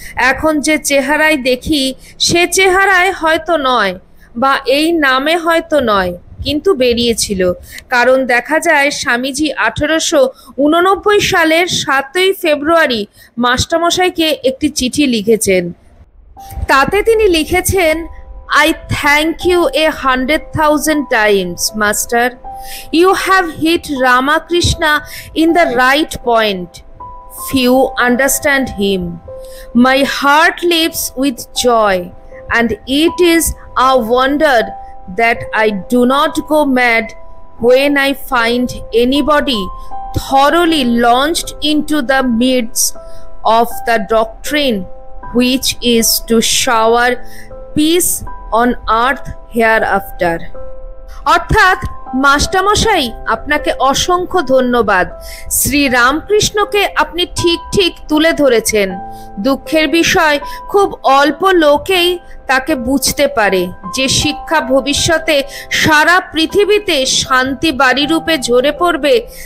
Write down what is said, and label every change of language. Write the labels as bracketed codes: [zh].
[bn] এখন যে চেহারায় দেখি সে চেহারায় হয়তো নয়, বা এই নামে হয়তো নয়, কিন্তু বেরিয়েছিল। কারণ দেখা যায় স্বামীজি 1889 সালের 7ই ফেব্রুয়ারি মাস্টারমশাইকে একটি চিঠি লিখেছেন। তাতে তিনি লিখেছেন, [en] I thank you 100,000 times, Master. You have hit Ramakrishna in the right point. Few understand him. My heart leaps with joy, and it is a wonder that I do not go mad when I find anybody thoroughly launched into the midst of the doctrine which is to shower peace on earth hereafter. [bn] অর্থাৎ মাস্টারমশাই, আপনাকে অসংখ্য ধন্যবাদ। শ্রী রামকৃষ্ণকে আপনি ঠিক ঠিক তুলে ধরেছেন। দুঃখের বিষয়, খুব অল্প লোকেই তাকে বুঝতে পারে যে শিক্ষা ভবিষ্যতে সারা পৃথিবীতে শান্তি বাড়ি রূপে ঝরে পড়বে।